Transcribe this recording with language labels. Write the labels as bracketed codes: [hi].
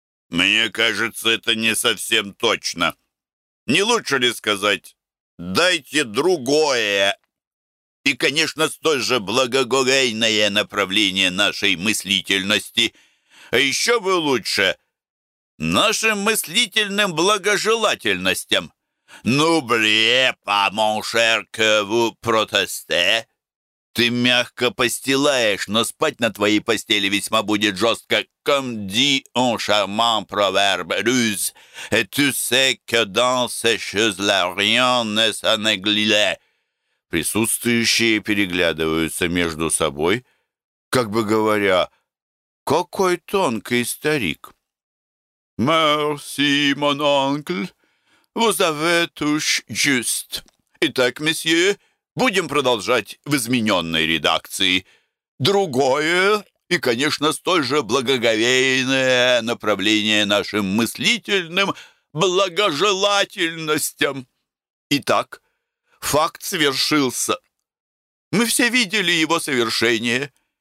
[ru] «Мне кажется, это не совсем точно. Не лучше ли сказать: дайте другое и, конечно, столь же благоговейное направление нашей мыслительности, а еще бы лучше — нашим мыслительным благожелательностям? [fr] N'oubliez pas, mon cher, que vous protestez. [ru] Ты мягко постилаешь, но спать на твоей постели весьма будет жестко. [fr] Comme dit un charmant proverbe russe, et tu sais que dans ces choses-là rien ne s'annegle. [ru] Присутствующие переглядываются между собой, как бы говоря: какой тонкий старик. [fr] Merci, mon oncle, vous avez touché juste. [ru] Итак, месье, будем продолжать в измененной редакции. Другое и, конечно, столь же благоговейное направление нашим мыслительным благожелательностям. Итак, факт свершился. Мы все видели его совершение.